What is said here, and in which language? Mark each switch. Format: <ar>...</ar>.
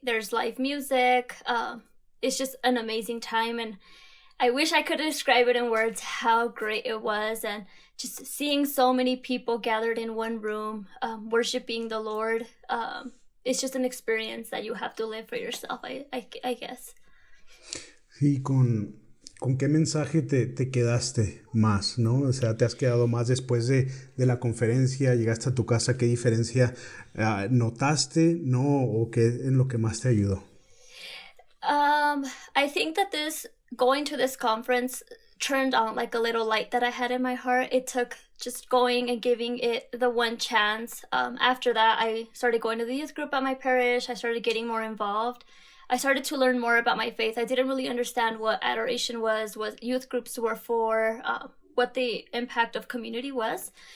<en>There's live music. It's just an amazing time, and I wish I could describe it in words how great it was, and just seeing so many people gathered in one room, worshiping the Lord. it's just an experience that you have to live for yourself, I guess.</en> <es>Sí, ¿con qué mensaje te quedaste más, no? O sea, ¿te has quedado más después de la conferencia? ¿Llegaste a tu casa? ¿Qué diferencia notaste, no? ¿O qué en lo que más te ayudó?</es> <en>I think that going to this conference turned on like a little light that I had in my heart. It took just going and giving it the one chance. After that, I started going to the youth group at my parish. I started getting more involved. I started to learn more about my faith. I didn't really understand what adoration was, what youth groups were for, what the impact of community was.</en>